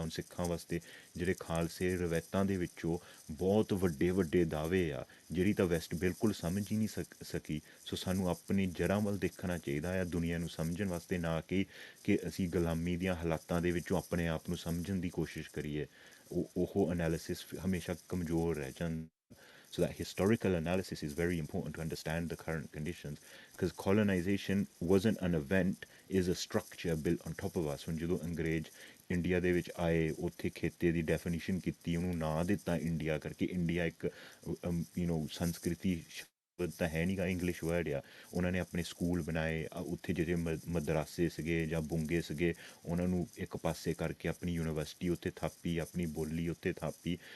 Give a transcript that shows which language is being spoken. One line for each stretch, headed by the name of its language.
Punjabi: ਹੁਣ ਸਿੱਖਾਂ ਵਾਸਤੇ ਜਿਹੜੇ ਖਾਲਸੇ ਰਵਾਇਤਾਂ ਦੇ ਵਿੱਚੋਂ ਬਹੁਤ ਵੱਡੇ ਵੱਡੇ ਦਾਅਵੇ ਆ, ਜਿਹੜੀ ਤਾਂ ਵੈਸਟ ਬਿਲਕੁਲ ਸਮਝ ਹੀ ਨਹੀਂ ਸਕੀ। ਸੋ ਸਾਨੂੰ ਆਪਣੀ ਜੜ੍ਹਾਂ ਵੱਲ ਦੇਖਣਾ ਚਾਹੀਦਾ ਆ ਦੁਨੀਆ ਨੂੰ ਸਮਝਣ ਵਾਸਤੇ, ਨਾ ਕਿ ਅਸੀਂ ਗੁਲਾਮੀ ਦੀਆਂ ਹਾਲਾਤਾਂ ਦੇ ਵਿੱਚੋਂ ਆਪਣੇ ਆਪ ਨੂੰ ਸਮਝਣ ਦੀ ਕੋਸ਼ਿਸ਼ ਕਰੀਏ। ਉਹ ਐਨਾਲਿਸਿਸ ਹਮੇਸ਼ਾ ਕਮਜ਼ੋਰ ਰਹਿ ਜਾਂਦਾ।
English: So that historical analysis is very important to understand the current conditions, because colonization wasn't an event, is a structure built on top of us.
Punjabi: ਹੁਣ ਜਦੋਂ ਅੰਗਰੇਜ਼ ਇੰਡੀਆ ਦੇ ਵਿੱਚ ਆਏ, ਉੱਥੇ ਖੇਤੇ ਦੀ ਡੈਫੀਨੀਸ਼ਨ ਕੀਤੀ, ਉਹਨੂੰ ਨਾਂ ਦਿੱਤਾ ਇੰਡੀਆ ਕਰਕੇ। ਇੰਡੀਆ ਇੱਕ ਸੰਸਕ੍ਰਿਤੀ ਤਾਂ ਹੈ ਨਹੀਂ ਗਾ, ਇੰਗਲਿਸ਼ ਵਰਡ ਆ। ਉਹਨਾਂ ਨੇ ਆਪਣੇ ਸਕੂਲ ਬਣਾਏ, ਉੱਥੇ ਜਿਹੜੇ ਮਦਰਾਸੇ ਸੀਗੇ ਜਾਂ ਬੁੰਗੇ ਸੀਗੇ, ਉਹਨਾਂ ਨੂੰ ਇੱਕ ਪਾਸੇ ਕਰਕੇ ਆਪਣੀ ਯੂਨੀਵਰਸਿਟੀ ਉੱਥੇ ਥਾਪੀ, ਆਪਣੀ ਬੋਲੀ ਉੱਥੇ ਥਾਪੀ।